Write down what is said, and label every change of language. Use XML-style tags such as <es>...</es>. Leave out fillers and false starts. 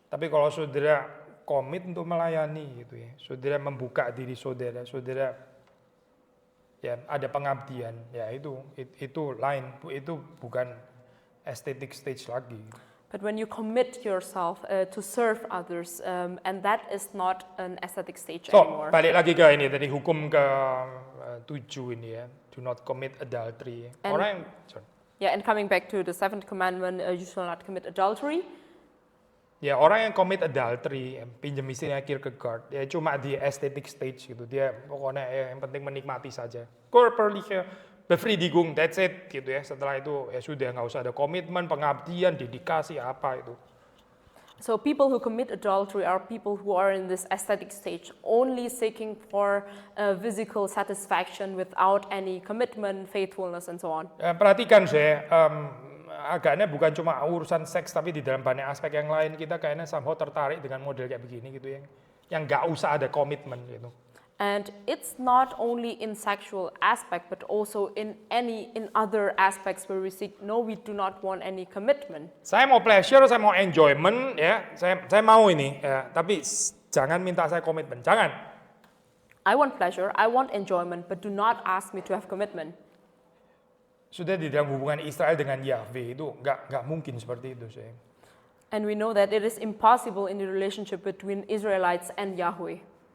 <id>Tapi kalau saudara komit untuk melayani gitu ya, saudara membuka diri saudara, ya ada pengabdian, ya itu lain, itu bukan aesthetic stage lagi.</id> <en>But when you commit yourself to serve others, and that is not an aesthetic stage anymore.</en> <id>Balik lagi ke ini tadi hukum ke-7 ini ya,</id> <en>do not commit adultery. And coming back to the 7th commandment, you shall not commit adultery.</en> <id>Ya orang yang</id> <en>commit adultery,</en> <id>pinjam istilahnya Kierkegaard, ya cuma di aesthetic stage gitu, dia pokoknya yang penting menikmati saja.</id> <de>Körperliche Befriedigung,</de> <en>that's it</en> <id>gitu ya. Setelah itu ya sudah nggak usah ada komitmen, pengabdian, dedikasi apa itu.</id> <en>So people who commit adultery are people who are in this aesthetic stage, only seeking for physical satisfaction without any commitment, faithfulness, and so on.</en> <id>Perhatikan saya, agaknya bukan cuma urusan seks, tapi di dalam banyak aspek yang lain kita kayaknya somehow tertarik dengan model kayak begini gitu yang nggak usah ada komitmen gitu.</id> <en>And it's not only in sexual aspect, but also in other aspects where we say, no, we do not want any commitment.</en> <id>Saya mau pleasure, saya mau enjoyment, ya, saya mau ini, ya, tapi jangan minta saya komitmen, jangan.</id> <en>I want pleasure, I want enjoyment, but do not ask me to have commitment.</en> <id>Sudah di dalam hubungan Israel dengan Yahweh itu nggak mungkin seperti itu, saya.</id> <en>And we know that it is impossible in the relationship between Israelites and Yahweh.</en>